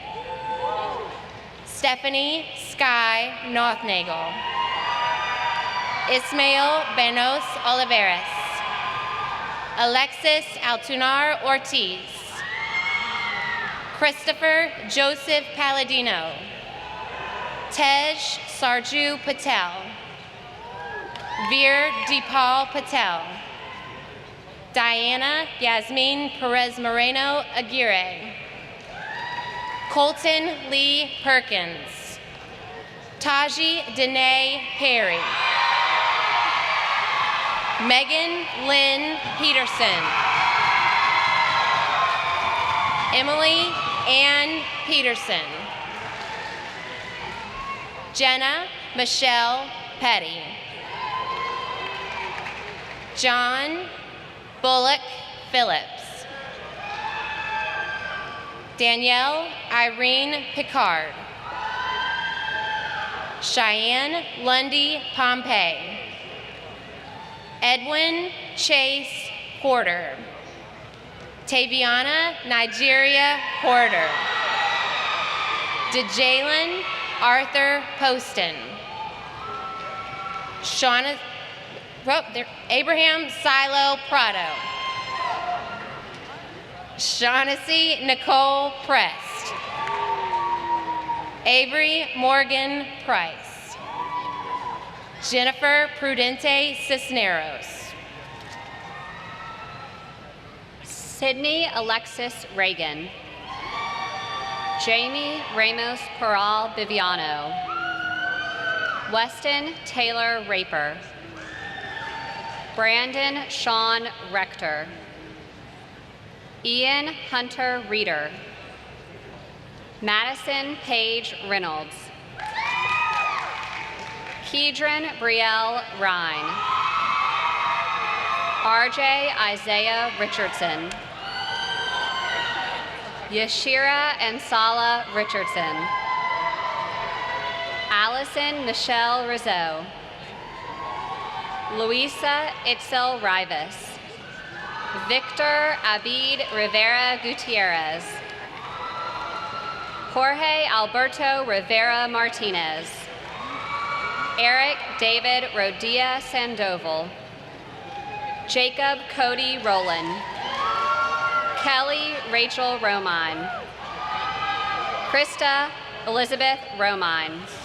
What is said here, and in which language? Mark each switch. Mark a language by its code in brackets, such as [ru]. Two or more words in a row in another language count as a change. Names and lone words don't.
[en] Stephanie Sky Nothnagel, Ismael Benos Oliveras, Alexis Altunar Ortiz. Christopher Joseph Palladino. Tej Sarju Patel. Veer Deepal Patel. Diana Yasmin Perez Moreno Aguirre. Colton Lee Perkins. Taji Danae Perry. Megan Lynn Peterson. Emily Ann Peterson. Jenna Michelle Petty. John Bullock Phillips. Danielle Irene Picard. Cheyenne Lundy Pompey. Edwin Chase Porter. Taviana Nigeria Porter. DeJalen Arthur Poston. Abraham Silo Prado. Shaughnessy Nicole Prest. Avery Morgan Price. Jennifer Prudente Cisneros. Sydney Alexis Reagan. Jamie Ramos Peral Viviano. Weston Taylor Raper. Brandon Sean Rector. Ian Hunter Reeder. Madison Paige Reynolds. Kedron Brielle Rhine. RJ Isaiah Richardson. Yashira Ansala Richardson. Allison Michelle Rizzo. Luisa Itzel Rivas. Victor Abid Rivera Gutierrez. Jorge Alberto Rivera Martinez. Eric David Rodia Sandoval. Jacob Cody Rowland. Kelly Rachel Romine. Krista Elizabeth Romine.